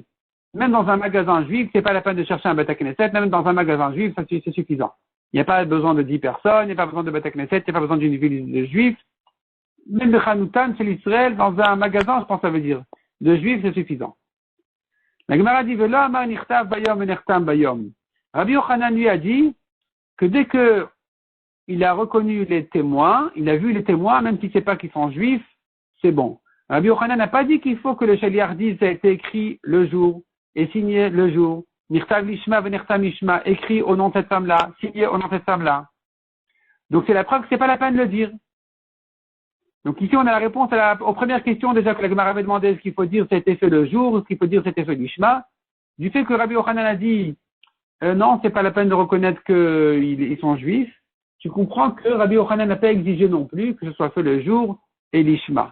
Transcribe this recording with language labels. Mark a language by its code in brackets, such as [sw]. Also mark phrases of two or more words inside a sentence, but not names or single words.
[fr] Même dans un magasin juif, c'est pas la peine de chercher un [he] בית הכנסת, [fr] même dans un magasin juif, ça c'est suffisant. Il n'y a pas besoin de 10 personnes, il n'y a pas besoin de [he] בית הכנסת, [fr] il n'y a pas besoin d'une ville de juifs. Même de Chanoutan chez l'Israël, dans un magasin, je pense que ça veut dire, de juifs, c'est suffisant. La Gemara dit, [he] ולא אמר נכתב ביום ונחתם ביום. [fr] Rabbi Yochanan lui a dit que dès que il a reconnu les témoins, il a vu les témoins, même s'il ne sait pas qu'ils sont juifs, c'est bon. Rabbi Yochanan n'a pas dit qu'il faut que le shaliach dise ça a été écrit le jour et signé le jour. [he] נכתב לשמה ונחתם לשמה, [fr] écrit au nom de cette femme-là, signé au nom de cette femme-là. Donc c'est la preuve que c'est pas la peine de le dire. Donc ici, on a la réponse aux premières questions déjà que la Gemara avait demandé, est-ce qu'il faut dire c'était fait le jour, est-ce qu'il faut dire c'était fait l'ishma. Du fait que Rabbi Yochanan a dit, non, c'est pas la peine de reconnaître qu'ils sont juifs, tu comprends que Rabbi Yochanan n'a pas exigé non plus que ce soit fait le jour et l'ishma.